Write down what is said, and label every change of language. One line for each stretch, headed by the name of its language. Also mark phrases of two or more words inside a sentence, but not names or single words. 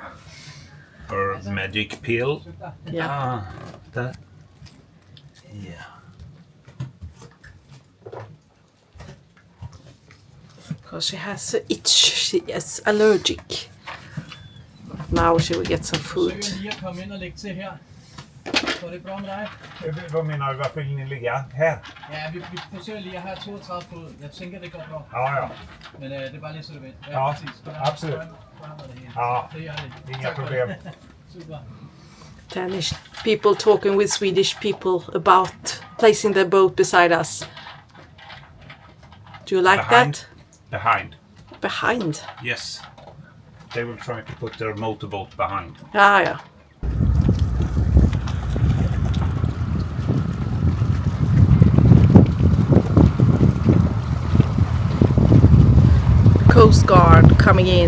English: Her magic pill. Yeah. That. Yeah. Because she has an itch. She is allergic. Now she will get some food.
Danish: Lige at komme ind og lægge til her.
Swedish: Går det bra med dig? Vad menar du? Varför vill ni ligga här?
Danish: Ja, vi forsøger lige at have 32 fod. Jeg tænker, det går bra. Ja. Men det er bare lige så du ved. Ja, præcis. absolut. Ja, Det gør det.
Swedish: inga problem.
Danish: Super.
English: Danish people talking with Swedish people about placing their boat beside us. Do you like that? Behind. Behind? Yes. They will try to put their motorboat behind. Yeah. Coast Guard coming in.